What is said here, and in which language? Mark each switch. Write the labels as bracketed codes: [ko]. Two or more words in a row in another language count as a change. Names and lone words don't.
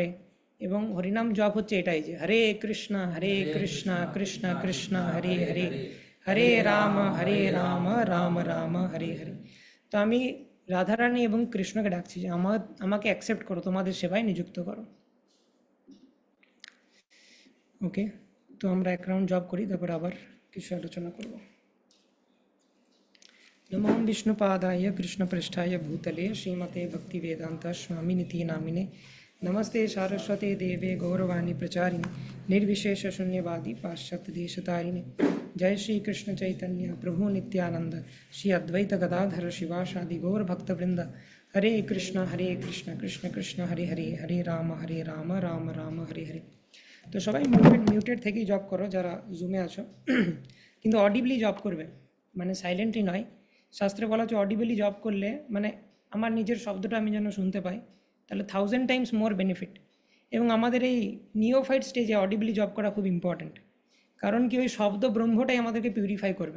[bn] এবং হরিনাম জপ হচ্ছে এটাই, যে [sa] হরে কৃষ্ণ কৃষ্ণ কৃষ্ণ কৃষ্ণ হরে হরে, হরে রাম রাম রাম হরে হরে। [bn] তো আমি রাধারানী এবং কৃষ্ণকে ডাকছি যে আমাকে অ্যাকসেপ্ট করো, তোমাদের সেবায় নিযুক্ত করো। ওকে, তো আমরা এক রাউন্ড জব করি, তারপর আবার কিছু আলোচনা করব। [sa] नमो विष्णुपादाय कृष्णपृष्ठाय भूतले श्रीमते भक्तिवेदांत स्वामिनिति नामिने नमस्ते सारस्वते देवे गौरवाणी प्रचारिणे निर्विशेष शून्यवादी पाश्चात्य देशतारिणे जय श्री कृष्ण चैतन्य प्रभु नित्यानंद श्री अद्वैत गदाधर शिवासादि गौर भक्तवृंद हरे कृष्ण कृष्ण कृष्ण हरे हरे हरे राम राम राम हरे हरे। [bn] তো সবাই मिউটেড থেকেই জব করো যারা জুমে আছো, কিন্তু অডিবলি জব করবে, মানে সাইলেন্টলি নয়। শাস্ত্রে বলা হচ্ছে অডিবলি জব করলে মানে আমার নিজের শব্দটা আমি যেন শুনতে পাই, তাহলে [en] 1000 times more benefit. [bn] এবং আমাদের এই [en] neophyte stage [bn] অডিবলি জব করা খুব ইম্পর্ট্যান্ট, কারণ কি ওই শব্দ ব্রহ্মটাই আমাদেরকে পিউরিফাই করবে।